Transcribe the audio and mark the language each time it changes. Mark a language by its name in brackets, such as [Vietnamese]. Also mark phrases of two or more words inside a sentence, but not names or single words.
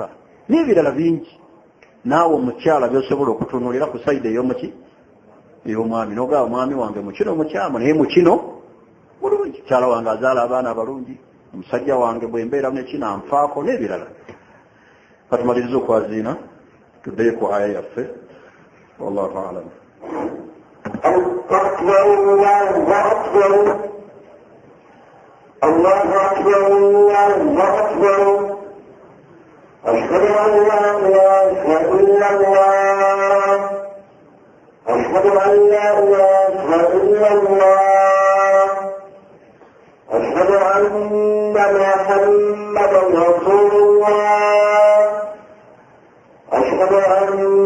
[Ganda] n'ebirala bingi naawe omukyala byosobola okutunuulira ku sayidi ey'omuki ey'omwami n'ogaba omwami wange mukino mukyamu naye mukino mulungi mukyala wange azaala abaana abalungi omusajja wange bwembeera nekino anfaako n'ebirala katumaliriza okwaziina tuddeyo ku aya yaffe [Arabic] والله أعلم الله أكبر الله أكبر أشهد أن لا إله إلا الله أشهد أن لا إله إلا الله أشهد أن محمدا رسول الله أشهد أن